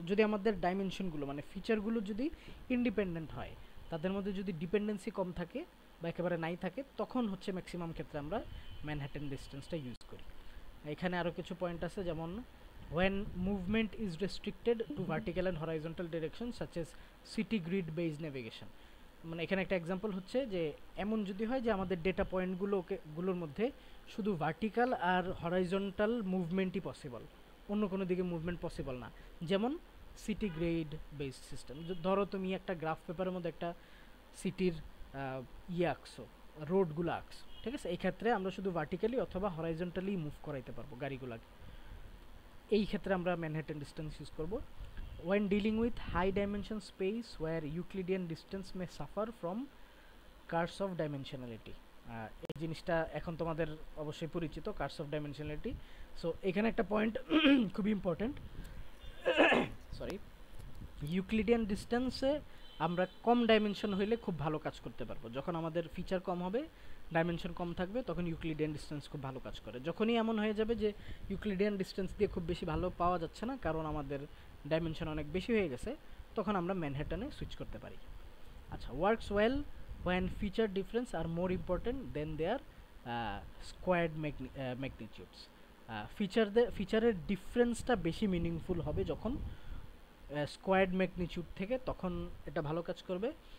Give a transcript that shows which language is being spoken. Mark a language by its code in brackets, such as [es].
[bn] যদি আমাদের ডাইমেনশনগুলো মানে ফিচারগুলো যদি ইন্ডিপেন্ডেন্ট হয়, তাদের মধ্যে যদি ডিপেন্ডেন্সি কম থাকে বা একেবারে নাই থাকে, তখন হচ্ছে ম্যাক্সিমাম ক্ষেত্রে আমরা ম্যানহাটন ডিস্টেন্সটা ইউজ করি। এখানে আরও কিছু পয়েন্ট আছে, যেমন [en] when movement is restricted to vertical and horizontal directions such as city grid based navigation। [bn] মানে এখানে একটা এক্সাম্পল হচ্ছে যে এমন যদি হয় যে আমাদের ডেটা পয়েন্টগুলোর মধ্যে শুধু ভার্টিক্যাল আর হরাইজন্টাল মুভমেন্টই পসিবল, অন্য কোনো দিকে মুভমেন্ট পসিবল না, যেমন সিটি গ্রিড বেসড সিস্টেম। ধরো তুমি একটা গ্রাফ পেপারের মধ্যে একটা সিটির আঁকছো, রোডগুলো আঁকছো, ঠিক আছে, এই ক্ষেত্রে আমরা শুধু ভার্টিক্যালি অথবা হরাইজন্টালি মুভ করাইতে পারবো গাড়িগুলোকে, এই ক্ষেত্রে আমরা ম্যানহাটন ডিস্টেন্স ইউজ করব। [en] when dealing with high dimension space where Euclidean distance may suffer from curse of dimensionality। [bn] এই জিনিসটা এখন তোমাদের অবশ্যই পরিচিত, কার্স অফ ডাইমেনশনালিটি। সো এখানে একটা পয়েন্ট খুবই ইম্পর্টেন্ট, সরি, ইউক্লিডিয়ান ডিস্টেন্সে আমরা কম ডাইমেনশন হইলে খুব ভালো কাজ করতে পারবো। যখন আমাদের ফিচার কম হবে, ডাইমেনশন কম থাকবে, তখন ইউক্লিডিয়ান ডিস্টেন্স খুব ভালো কাজ করে। যখনই এমন হয়ে যাবে যে ইউক্লিডিয়ান ডিস্টেন্স দিয়ে খুব বেশি ভালো পাওয়া যাচ্ছে না, কারণ আমাদের ডাইমেনশন অনেক বেশি হয়ে গেছে, তখন আমরা ম্যানহাটনে সুইচ করতে পারি। [en] আচ্ছা, works well when feature difference are more important than their squared magnitudes। [bn] ফিচারের ডিফারেন্সটা বেশি মিনিংফুল হবে যখন স্কোয়ার্ড ম্যাগনিটিউড থেকে, তখন এটা ভালো কাজ করবে।